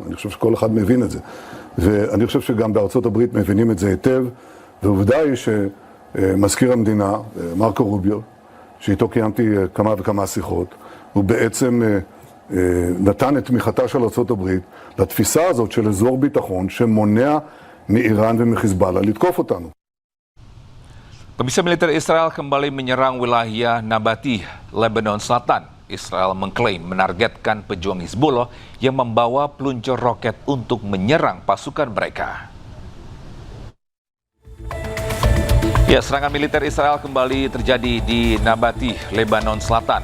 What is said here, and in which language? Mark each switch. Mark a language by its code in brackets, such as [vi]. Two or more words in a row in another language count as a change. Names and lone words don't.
[he] אני חושב שכל אחד מבין את זה. ואני חושב שגם בארצות הברית מבינים את זה היטב, ועובדה היא שמזכיר המדינה, מרקו רוביו, שאיתו קיימתי כמה וכמה שיחות, הוא בעצם נתן את תמיכתה של ארצות הברית לתפיסה הזאת של אזור ביטחון שמונע מאיראן ומחיזבאללה לתקוף אותנו. [id] Komisi Militer Israel kembali menyerang wilayah Nabatih, Lebanon Selatan. Israel mengklaim menargetkan pejuang Hizbullah yang membawa peluncur roket untuk menyerang pasukan mereka. Ya, serangan militer Israel kembali terjadi di Nabatih, Lebanon Selatan.